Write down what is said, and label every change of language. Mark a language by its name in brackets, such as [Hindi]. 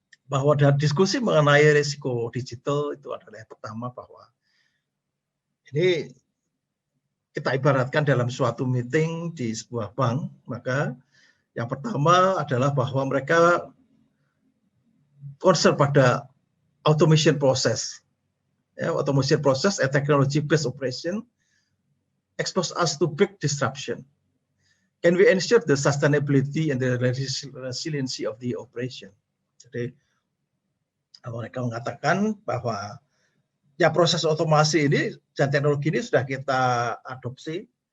[Indonesian] Bahwa dari diskusi mengenai risiko digital itu adalah yang pertama, bahwa ini kita ibaratkan dalam suatu meeting di sebuah bank, maka yang pertama adalah bahwa mereka concern pada [English] automation process. Ya, automation process and technology based operation expose us to big disruption. Can we ensure the sustainability and the resiliency of the operation? [Indonesian] Jadi mereka mengatakan bahwa ya proses otomasi ini dan teknologi ini sudah kita adopsi.